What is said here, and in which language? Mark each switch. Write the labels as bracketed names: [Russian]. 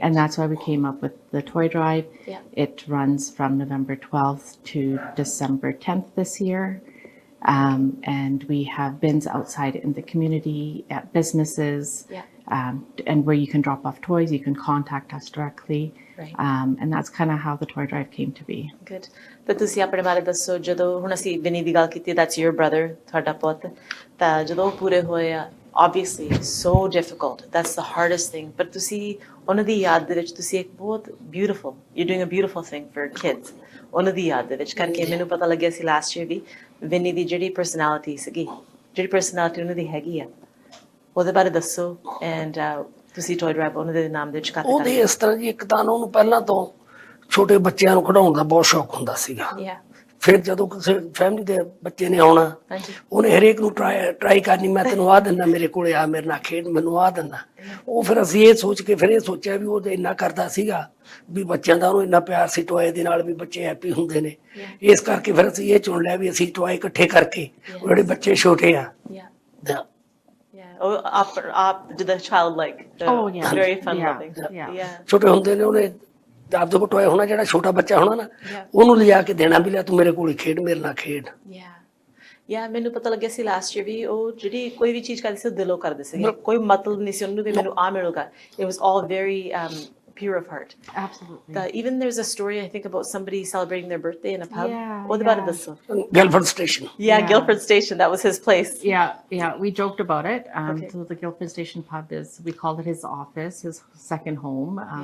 [English] And that's why we came up with the toy drive. Yeah. It runs from November 12th to December 10th this year. And we have bins outside in the community, at businesses, and where you can drop off toys, you can contact us directly. Right. And that's kind of how the toy drive came to be. Good. [Punjabi] But ਤੁਸੀਂ ਆਪਣੇ ਬਾਰੇ ਦੱਸੋ ਜਦੋਂ ਹੁਣ ਅਸੀਂ ਵਿਨੀ ਦੀ ਗੱਲ ਕੀਤੀ, [English] that's your brother, [Punjabi] ਤੁਹਾਡਾ ਪੁੱਤ, ਤਾਂ ਜਦੋਂ ਪੂਰੇ ਹੋਏ ਆ, [English] obviously so difficult, that's the hardest thing, [Punjabi] but ਤੁਸੀਂ ਉਹਨਾਂ ਦੀ ਯਾਦ ਦੇ ਵਿੱਚ ਤੁਸੀਂ ਇੱਕ ਬਹੁਤ beautiful, [English] you're doing a beautiful thing for kids, [Punjabi] ਉਹਨਾਂ ਦੀ ਯਾਦ ਦੇ ਵਿੱਚ ਕਰਕੇ ਮੈਨੂੰ ਪਤਾ ਲੱਗਿਆ ਸੀ last year ਵੀ ਵਿਨੀ ਦੀ ਜਿਹੜੀ personality ਸੀਗੀ, ਜਿਹੜੀ personality ਉਹਨਾਂ ਦੀ ਹੈਗੀ ਆ, ਉਹਦੇ ਬਾਰੇ ਦੱਸੋ, and ਤੁਸੀਂ ਟੋਏ ਡਰਾਈਵ ਉਹਨਾਂ ਦੇ ਨਾਮ ਦੇ ਵਿੱਚ ਕਰਦੇ ਉਹਦੇ ਇਸ ਤਰ੍ਹਾਂ ਜੀ ਇੱਕ ਤਾਂ ਉਹਨੂੰ ਪਹਿਲਾਂ ਤੋਂ ਛੋਟੇ ਬੱਚਿਆਂ ਨੂੰ ਖਿਡਾਉਣ ਦਾ ਬਹੁਤ ਸ਼ੌਕ ਹੁੰਦਾ ਸੀਗਾ। ਫਿਰ ਜਦੋਂ ਕਿਸੇ ਫੈਮਿਲੀ ਦੇ ਬੱਚੇ ਨੇ ਆਉਣਾ ਉਹਨੇ ਹਰੇਕ ਨੂੰ ਟਰਾਈ ਕਰਨੀ, ਮੈਂ ਤੈਨੂੰ ਆਹ ਦਿੰਦਾ, ਮੇਰੇ ਕੋਲੇ ਆ, ਮੇਰੇ ਨਾਲ ਖੇਡ, ਮੈਨੂੰ ਆਹ ਦਿੰਦਾ। ਉਹ ਫਿਰ ਅਸੀਂ ਇਹ ਸੋਚ ਕੇ ਫਿਰ ਇਹ ਸੋਚਿਆ ਵੀ ਉਹ ਇੰਨਾ ਕਰਦਾ ਸੀਗਾ ਵੀ ਬੱਚਿਆਂ ਦਾ ਉਹਨੂੰ ਇੰਨਾ ਪਿਆਰ ਸੀ ਟੋਏ ਦੇ ਨਾਲ ਵੀ ਬੱਚੇ ਹੈਪੀ ਹੁੰਦੇ ਨੇ, ਇਸ ਕਰਕੇ ਫਿਰ ਅਸੀਂ ਇਹ ਚੁਣ ਲਿਆ ਵੀ ਅਸੀਂ ਟੋਏ ਇਕੱਠੇ ਕਰਕੇ ਉਹ ਜਿਹੜੇ ਬੱਚੇ ਛੋਟੇ ਆ [English] the childlike, very fun loving. [Punjabi] ਛੋਟੇ ਹੁੰਦੇ ਨੇ ਉਹਨੇ ਆਪਦੇ ਕੋਲ ਟੋਏ ਹੋਣਾ, ਜਿਹੜਾ ਛੋਟਾ ਬੱਚਾ ਹੋਣਾ ਨਾ ਉਹਨੂੰ ਲਿਜਾ ਕੇ ਦੇਣਾ ਵੀ ਲੈ ਤੂੰ ਮੇਰੇ ਕੋਲ ਖੇਡ, ਮੇਰੇ ਨਾਲ ਖੇਡ। ਮੈਨੂੰ ਪਤਾ ਲੱਗਿਆ ਸੀ ਲਾਸਟ ਈਅਰ ਵੀ ਉਹ ਜਿਹੜੀ ਕੋਈ ਵੀ ਚੀਜ਼ ਕਰਦੀ ਸੀ ਦਿਲੋਂ ਕਰਦੇ ਸੀ, ਕੋਈ ਮਤਲਬ ਨਹੀਂ ਸੀ ਉਹਨੂੰ ਵੀ ਮੈਨੂੰ ਆ ਮਿਲੂਗਾ। [English] It was all very pure of heart. Absolutely. Even there's a story I think about somebody celebrating their birthday in a pub. What about this one? Guildford Station. Guildford Station. That was his place. Yeah. We joked about it. So the Guildford Station pub we called it his office, his second home.